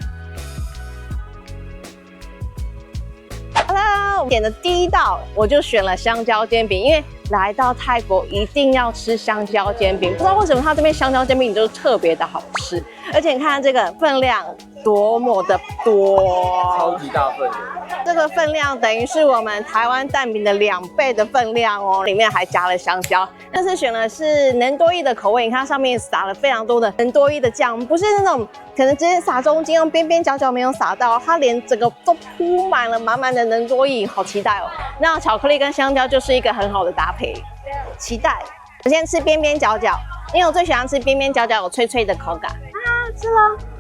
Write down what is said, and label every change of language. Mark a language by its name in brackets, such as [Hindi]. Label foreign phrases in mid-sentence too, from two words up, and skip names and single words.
[Chinese] 點的第一道我就選了香蕉煎餅，因為來到泰國一定要吃香蕉煎餅，不知道為什麼它這邊香蕉煎餅就是特別的好吃，而且你看這個分量多麼的多，超級大份的。這個分量等於是我們台灣蛋餅的2倍的分量哦，裡面還加了香蕉。但是選的是能多益的口味，你看它上面撒了非常多的能多益的醬，不是那種可能直接撒中間，用邊邊角角沒有撒到，它連整個都鋪滿了滿滿的能多益，好期待哦。那巧克力跟香蕉就是一個很好的搭配，期待。我先吃邊邊角角，因為我最喜歡吃邊邊角角有脆脆的口感啊，吃了。